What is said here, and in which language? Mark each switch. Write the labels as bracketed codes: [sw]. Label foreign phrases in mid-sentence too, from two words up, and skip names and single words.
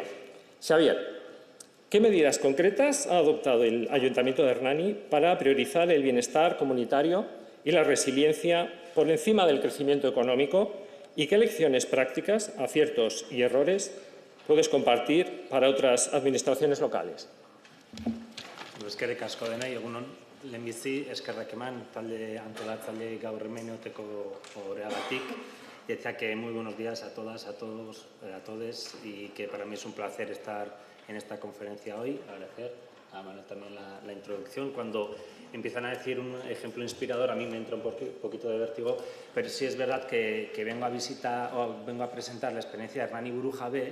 [es] Xavier, ¿qué medidas concretas ha adoptado el Ayuntamiento de Hernani para priorizar el bienestar comunitario y la resiliencia por encima del crecimiento económico? ¿Y qué lecciones prácticas, aciertos y errores puedes compartir para otras administraciones locales? [eu] Eskerrik asko denei, egunon. Lehenbizi, eskerrak eman, talde antolatzaile gaur hemen egoteko horregatik. [es] Decía que muy buenos días a todas, a todos, a todes, y que para mí es un placer estar en esta conferencia hoy. Agradecer a Manuel también la introducción. Cuando empiezan a decir un ejemplo inspirador, a mí me entra un poquito de vértigo, pero sí es verdad que vengo a visitar o vengo a presentar la experiencia de Hernani Burujabe.